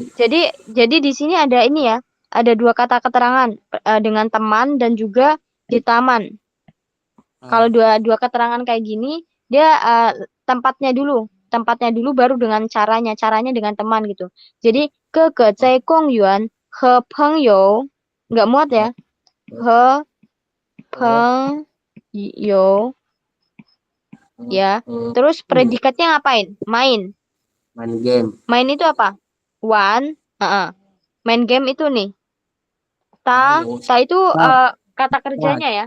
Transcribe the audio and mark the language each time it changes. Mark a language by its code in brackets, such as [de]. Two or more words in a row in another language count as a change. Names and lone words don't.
[id] Jadi di sini ada ini ya, ada dua kata keterangan dengan teman dan juga di taman. Kalau dua keterangan kayak gini, dia tempatnya dulu baru dengan caranya dengan teman gitu. Jadi ke [zh] 在公园和朋友 [id] nggak muat ya. [zh] 和朋友 ya. [id] Terus predikatnya ngapain? Main. Main game. Main itu apa? One. Main game itu nih. Ta itu kata kerjanya ya.